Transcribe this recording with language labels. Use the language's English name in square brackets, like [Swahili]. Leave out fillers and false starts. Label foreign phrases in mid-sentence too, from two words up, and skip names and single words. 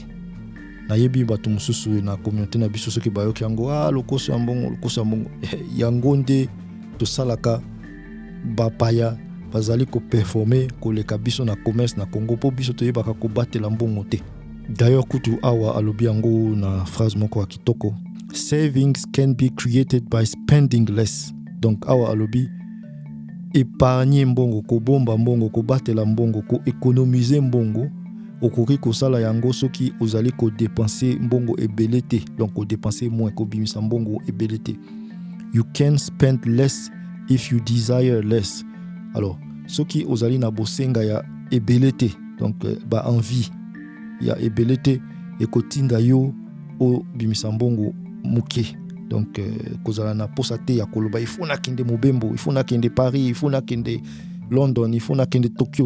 [Lingala] Na yebi bato mususu na communauté na biso soki bayoki yango lokoso ya mbongo yango nde tosalaka bapaya bazali ko performer koleka biso na commerce na Congo po biso toyebaka ko batela mbongo te. D'ailleurs kutu awa alobi yango na phrase moko ya kitoko, [English] savings can be created by spending less. [Lingala] Donc awa alobi épargner mbongo, ko bomba mbongo, ko batela mbongo, ko économiser mbongo, okoki kosala yango soki ozali ko dépenser mbongo ebele te. Donc ko [French] dépenser moins, [Lingala] ko bimisa mbongo ebele te. [English] You can spend less if you desire less. [Lingala] Alors soki ozali na bosenga ya ebele te, donc ba envie ya ebele te ekotinda yo o bimisa mbongo muke. Donc kozala na posa te ya koloba [French] il faut [Lingala] nakende mobembo, [French] il faut [Lingala] nakende Paris, [French] il faut [Lingala] nakende London, [French] il faut [Lingala] nakende Tokyo.